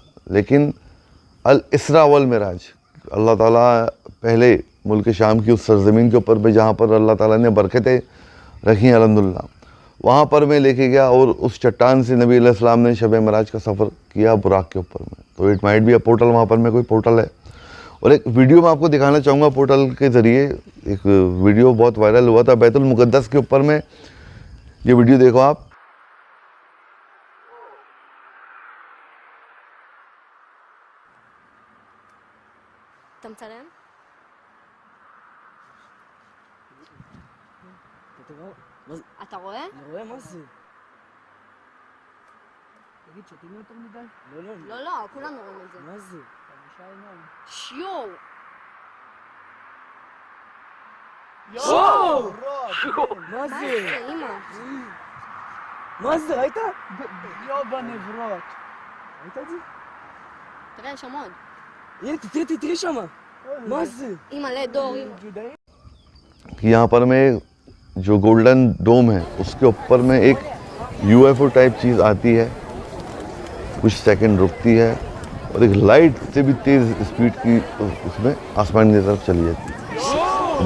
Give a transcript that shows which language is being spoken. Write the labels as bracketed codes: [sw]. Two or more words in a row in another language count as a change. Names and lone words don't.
[hi] लेकिन अल इसरा वल मिराज, [ar] الله تعالى [hi] पहले मुल्क शाम की उस सरज़मीन के ऊपर पे जहाँ पर [ar] الله تعالى [hi] ने बरकतें रखी अल्हम्दुलिल्लाह, वहाँ पर मैं लेके गया और उस चट्टान से [ar] النبي عليه السلام [hi] ने शब मिराज का सफ़र किया बुराक के ऊपर में। तो [en] it might be a portal, [hi] वहाँ पर में कोई पोर्टल है। और एक वीडियो मैं आपको दिखाना चाहूँगा पोर्टल के ज़रिए। एक वीडियो बहुत वायरल हुआ था बैतुल मुक़द्दस के ऊपर में, ये वीडियो देखो आप। [he] אתה רואה? אני רואה מה זה. תגיד, שותים יותר מדי? לא, לא, כולנו רואים את זה. מה זה? 5 עיניים. שיו! יואו! מה מה זה? זה, אמא? מה זה, ראית? יובה נברות. ראית את זה? תראה, יש המון. הנה, תראי שמה. מה זה? אימא'לה דור. [hi] कि यहाँ पर में जो [en] golden dome [hi] है उसके ऊपर में एक [en] UFO type [hi] चीज़ आती है, कुछ सेकंड रुकती है और एक लाइट से भी तेज़ स्पीड की उसमें आसमान की तरफ चली जाती है।